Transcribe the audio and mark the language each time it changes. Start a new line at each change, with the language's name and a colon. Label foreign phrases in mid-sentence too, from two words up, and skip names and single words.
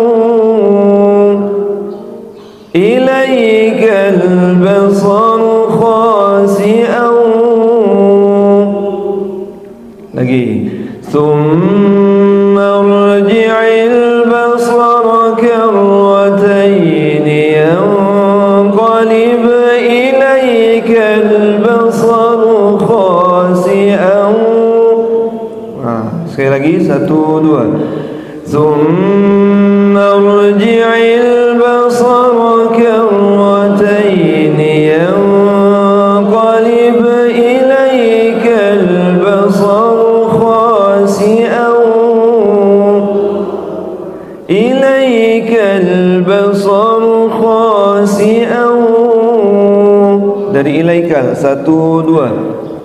Arabic: إليك البصر خاسئا lagi ثم ارجع البصر كرتين ينقلب إليك البصر خاسئا
Malay: sekali lagi,
Arabic: 1, 2 ثم ارجع البصر كرتين ينقلب إليك البصر خاسئا إليك البصر خاسئا dari ilaikal, 1, 2